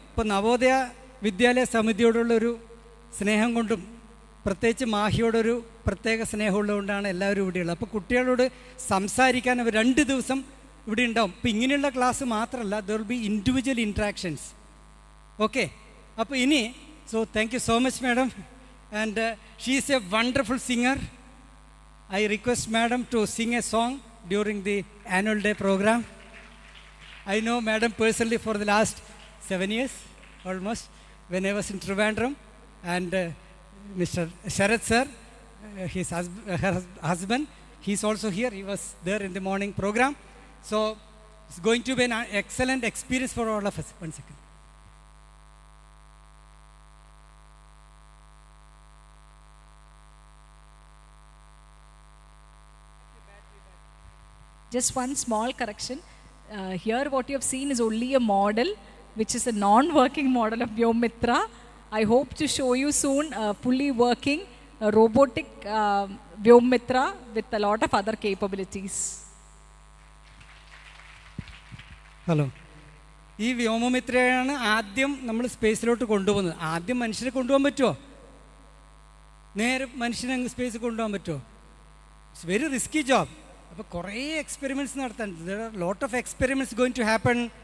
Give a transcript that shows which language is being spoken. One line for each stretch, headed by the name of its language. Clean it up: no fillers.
Malayalam: ഇപ്പോൾ നവോദയ വിദ്യാലയ സമിതിയോടുള്ളൊരു സ്നേഹം കൊണ്ടും പ്രത്യേകിച്ച് മാഹിയോടൊരു പ്രത്യേക സ്നേഹമുള്ളതുകൊണ്ടാണ് എല്ലാവരും ഇവിടെയുള്ളത്. അപ്പോൾ കുട്ടികളോട് സംസാരിക്കാൻ അവർ 2 ദിവസം ഇവിടെ ഉണ്ടാവും. ഇപ്പോൾ ഇങ്ങനെയുള്ള ക്ലാസ് മാത്രമല്ല,
English: There will be individual interactions. Okay,
Malayalam: അപ്പോൾ ഇനി
English: Thank you so much madam. And she is a wonderful singer. I request madam to sing a song during the annual day program. I know madam personally for the last 7 years almost, when I was in Trivandrum. And Mr. Sharat sir, her husband, he is also here. He was there in the morning program. So it's going to be an excellent experience for all of us. One second. Just one small correction. Here what you have seen is only a model, which is a non-working model of Vyomitra. I hope to show you soon a fully working robotic Vyomitra with a lot of other capabilities.
Malayalam: Hello, ഈ വ്യോമമിത്രയാണ് ആദ്യം നമ്മൾ സ്പേസിലോട്ട് കൊണ്ടുപോകുന്നത്. ആദ്യം മനുഷ്യരെ കൊണ്ടുപോകാൻ പറ്റുമോ? നേരെ മനുഷ്യനെ അങ്ങ് സ്പേസിൽ കൊണ്ടുപോകാൻ പറ്റുമോ?
English: It's very risky job.
Malayalam: അപ്പോൾ കുറേ എക്സ്പെരിമെൻറ്റ്സ് നടത്താൻ,
English: There are lot of experiments going to happen.